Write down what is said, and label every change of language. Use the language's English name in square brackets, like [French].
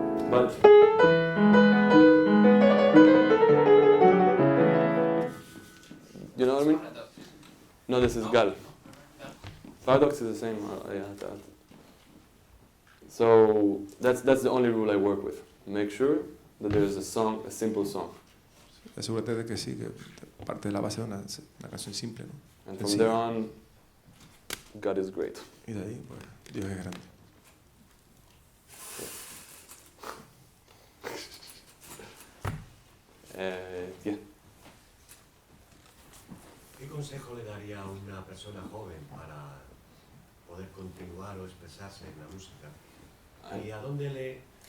[English] But you know what I mean? No, this is gal. Paradox is the same. Yeah. So that's the only rule I work with. Make sure that there is a simple song. [Spanish] Asegúrate de que sí, que parte de la base de una canción simple, ¿no? [English] And from there on, God is great. [Spanish] Y de ahí, pues, Dios es grande. [English] Yeah. [Spanish] ¿Qué consejo le daría a una persona joven para poder continuar o expresarse en la música? ¿Y a dónde le